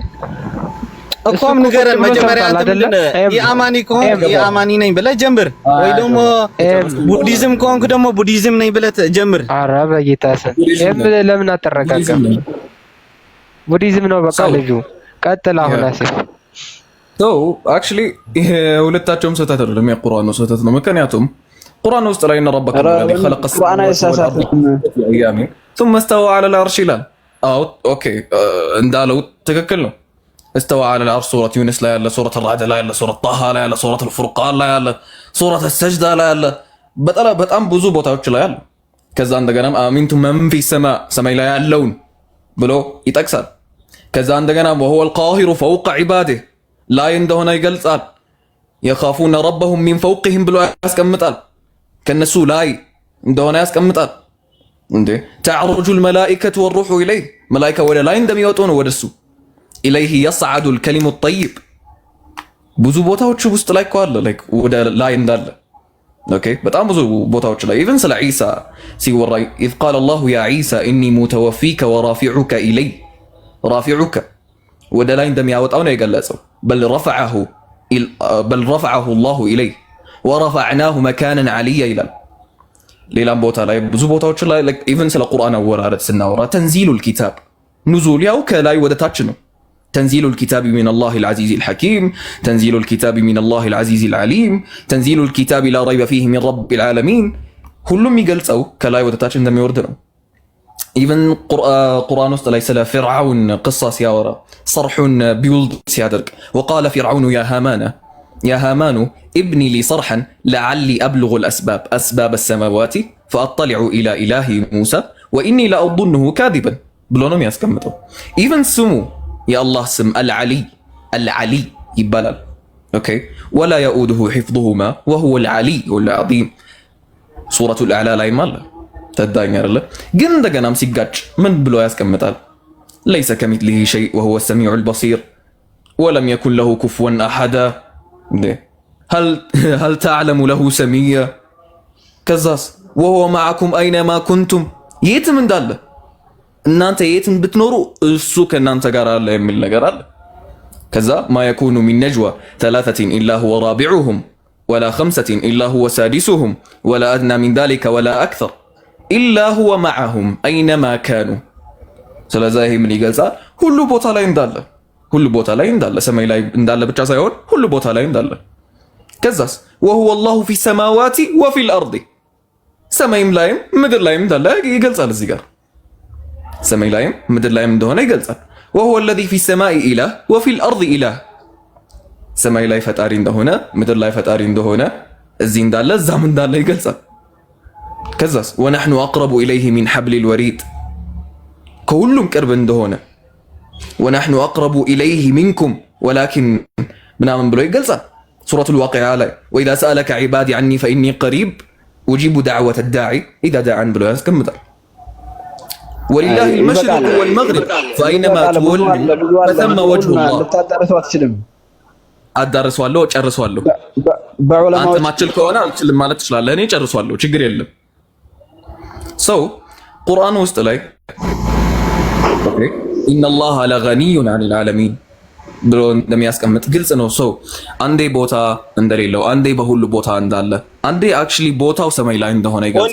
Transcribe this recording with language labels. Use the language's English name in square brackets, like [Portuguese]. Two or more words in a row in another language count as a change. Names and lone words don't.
[Amharic] እኮም ንገረን መጀመሪያ አንተ ምንድነው የአማኒ ከሆንክ የአማኒ ነኝ ብለህ ጀምር ወይ ደግሞ ቡዲዝም ከሆንክ ደግሞ ቡዲዝም ነኝ ብለህ ጀምር ኧረ በጌታ ስም ለምን አተረጋጋም ቡዲዝም ነው በቃ ልጁ ቀጥል አሁን አሲፍ actually ሁለታቸውም ስህተት አይደለም የቁርአኑ ስህተት ነው ምክንያቱም ቁርአን ውስጥ ላይ ነው [Arabic] ربك الذي خلق السماوات في ايام ثم استوى على العرش [Amharic] ይላል አዎ ኦኬ እንዳለው ትክክል ነው [Arabic] استوى على العرش سورة يونس لا يلا سورة الرعد لا يلا سورة طه لا يلا سورة الفرقان لا يلا سورة السجدة لا يلا [Amharic] በጣም ብዙ ቦታዎች ላይ ያሉ ከዛ እንደገናም [Arabic] أأمنتم من في السماء [Amharic] ላይ ያለውን ብሎ ይጠቅሳል ከዛ እንደገና [Arabic] وهو القاهر فوق عباده [Amharic] ላይ እንደሆነ ይገልጻል يخافون [Arabic] ربهم من فوقهم [Amharic] ብሎ ያስቀምጣል ከነሱ ላይ እንደሆነ ያስቀምጣል እንዴ [Arabic] تعرج الملائكة والروح إليه [Amharic] ملائكة ወደ ላይ እንደሚወጡ ነው ወደሱ [Arabic] إليه يصعد الكلم الطيب [Amharic] ብዙ ቦታዎች ውስጥ ላይ ቆለ ላይክ ወደ ላይ እንዳለ ኦኬ በጣም ብዙ ቦታዎች ላይ ኢቭን ስለ ዒሳ ሲወራ [Arabic] إذ قال الله يا عيسى إني متوفيك ورافعك إلي رافعك [Amharic] ወደ ላይ እንደሚያወጣው ነው የገለጸው [Arabic] بل رفعه الله إليه ورفعناه مكانا عليا [Amharic] ይላል ሌላም ቦታ ላይ ብዙ ቦታዎች ላይ ላይክ ኢቭን ስለ ቁርአን አወራረድ ስናወራ [Arabic] تنزيل الكتاب نزول [Amharic] ያው ከላይ ወደ ታች ነው [Arabic] تنزيل الكتاب من الله العزيز الحكيم تنزيل الكتاب من الله العزيز العليم تنزيل الكتاب لا ريب فيه من رب العالمين [Amharic] ሁሉም የሚገልጸው ከላይ ወደ ታች እንደሚወርድ ነው ኢቭን ቁርአን ውስጥ ላይ ስለ ፍርዓውን قصة ሲያወራ صرحን ቢውልድ ሲያደርግ [Arabic] وقال فرعون يا هامان ابني لي صرحا لعلي أبلغ أسباب السماوات فأطلع إلى إله موسى وإني لأظنه كاذبا [Amharic] ብሎ ነው የሚያስቀምጠው ኢቭን ስሙ የአላህ ስም [Arabic] العلي [Amharic] ይባላል ኦኬ [Arabic] ولا يؤوده حفظهما وهو العلي العظيم سورة الأعلى [Amharic] ላይ ማለት ተዳኛ አይደለ ግን እንደገናም ሲጋጭ ምን ብሎ ያስቀምጣል [Arabic] ليس كمثله شيء وهو السميع البصير ولم يكن له كفوا أحد هل تعلم له سميا كذاس وهو معكم أينما كنتم [Amharic] የትም እንዳለ እናንተ የትም ብትኖሩ እሱ ከናንተ ጋር አለ የሚል ነገር አለ ከዛ [Arabic] ما يكون من نجوى ثلاثة إلا هو رابعهم ولا 5 إلا هو سادسهم ولا أدنى من ذلك ولا أكثر إلا هو معهم أينما كانوا [Amharic] ስለዚህ ይሄ ምን ይገልጻል? ሁሉ ቦታ ላይ እንዳለ ሰማይ ላይ እንዳለ ብቻ ሳይሆን ሁሉ ቦታ ላይ እንዳለ። ከዛስ [Arabic] وهو الله في السماوات وفي الأرض [Amharic] ሰማይም ላይም ምድር ላይም እንዳለ ይገልጻል። እዚህ ጋር ሰማይ ላይም ምድር ላይም እንደሆነ ይገልጻል። [Arabic] وهو الذي في السماء إله وفي الأرض إله [Amharic] ሰማይ ላይ ፈጣሪ እንደሆነ ምድር ላይ ፈጣሪ እንደሆነ እዚህ እንዳለ እዛም እንዳለ ይገልጻል። ከዛስ [Arabic] ونحن أقرب إليه من حبل الوريد [Amharic] ከሁሉም ቅርብ እንደሆነ [Arabic] ونحن أقرب إليه منكم ولكن [Amharic] ምናምን ብሎ ይገልጻል። ሱረቱል ዋቂዓ ላይ [Arabic] وإذا سألك عبادي عني فإني قريب أجيب دعوة الداعي إذا دعان [Amharic] ብሎ ያስቀምጣል። [Arabic] ولله المشرق والمغرب فأينما تولوا فثم وجه الله [Amharic] አዳርሷለሁ ጨርሷለሁ። አንተ ማችል ከሆነ አልችልም ማለት ትችላለህ። እኔ ጨርሷለሁ፣ ችግር የለም። ሰው ቁርአን ውስጥ ላይ [Arabic] إن الله لغني عن العالمين [Amharic] ብሎ እንደሚያስቀምጥ ግልጽ ነው። ሰው አንዴ ቦታ እንደሌለው፣ አንዴ በሁሉ ቦታ እንዳለ፣ አንዴ አክቹሊ ቦታው ሰማይ ላይ እንደሆነ ይገልጻል።